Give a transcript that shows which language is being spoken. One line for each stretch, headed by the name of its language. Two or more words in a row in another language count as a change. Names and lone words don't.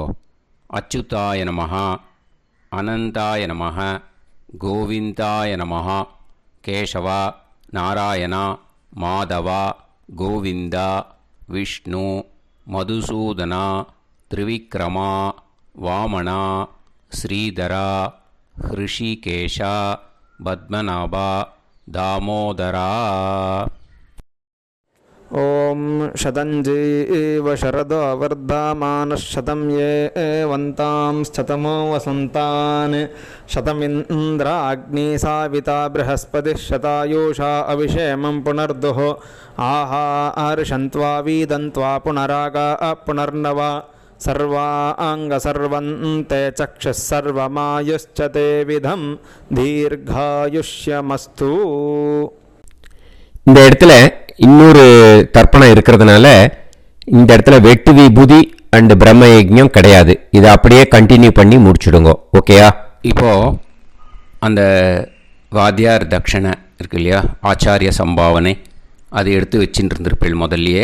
Sanskrit: अच्युताय नमः, अनन्ताय नमः, गोविन्दाय नमः, केशवा, नारायणा, माधवा, गोविन्दा, विष्णु, मधुसूदना, त्रिविक्रमा, वामना, श्रीधरा, हृषीकेशा, पद्मनाभा, दामोदरा. ஓம் शतञ्जीव शरदो वर्धमानः शतं ये एवन्तां शतमो वसन्तान् शतमिन्द्राग्नी साविता बृहस्पतिः शतायुषा अभिषेमं पुनर्दुः आहार्षन्त्वा वीदन्त्वा पुनरागा पुनर्नवा सर्वाङ्गसर्वन्ते चक्षुः सर्वमायुश्च ते विधं दीर्घायुष्यमस्तु.
Tamil: இந்த இடத்துல இன்னொரு தர்ப்பணம் இருக்கிறதுனால இந்த இடத்துல வெட்டு விபூதி அண்ட் பிரம்ம யஜ்ஞம் கிடையாது. இதை அப்படியே கண்டினியூ பண்ணி முடிச்சுடுங்க. ஓகேயா? இப்போது அந்த வாத்தியார் தட்சணை இருக்கு இல்லையா, ஆச்சாரிய சம்பாவனை, அதை எடுத்து வச்சுட்டு இருந்திருப்பேள் முதல்லையே.